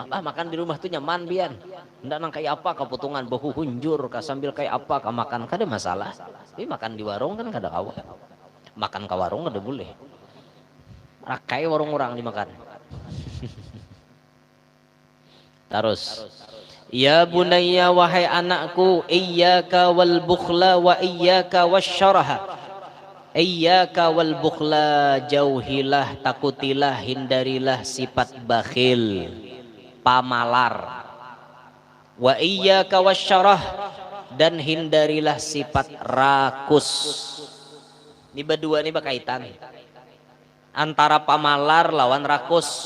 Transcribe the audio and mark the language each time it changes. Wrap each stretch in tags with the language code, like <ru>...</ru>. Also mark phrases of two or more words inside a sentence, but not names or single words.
<bjn>Makan di rumah tuh nyaman bian. Hendak nang kayak apa keputungan bahu hunjur kah sambil kayak apa kah makan kada masalah. Tapi makan di warung kan kada kawa. Makan ke warung kada boleh. Rakai warung orang dimakan.</bjn> <id>Terus</id> <ar>يا بني</ar> <id>wahai anakku,</id> <ar>إياك والبخل وإياك والشره. إياك والبخل,</ar> <id>jauhilah, takutilah, hindarilah sifat bakhil, pamalar.</id> <ar>وإياك والشره,</ar> <id>dan hindarilah sifat rakus. Ini berdua ini berkaitan antara pamalar lawan rakus.</id>